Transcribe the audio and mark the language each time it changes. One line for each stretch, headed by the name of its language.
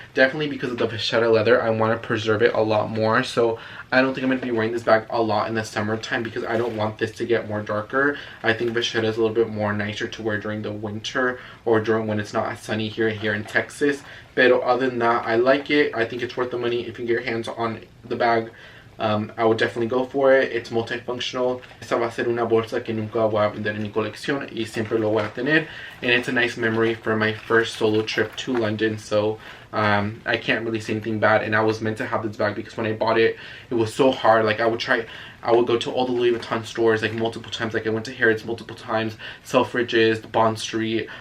English: Definitely because of the Pichette leather, I want to preserve it a lot more, so I don't think I'm going to be wearing this bag a lot in the summertime because I don't want this to get more darker. I think Pichette is a little bit more nicer to wear during the winter or during when it's not as sunny here in Texas. But other than that, I like it. I think it's worth the money. If you can get your hands on the bag, I would definitely go for it. It's multifunctional.
Spanish: Esta va a ser una bolsa que nunca voy a vender en mi colección y siempre lo voy a tener.
English: And it's a nice memory for my first solo trip to London. So I can't really say anything bad. And I was meant to have this bag because when I bought it, it was so hard. Like I would go to all the Louis Vuitton stores like multiple times. Like I went to Harrods multiple times, Selfridges, Bond Street.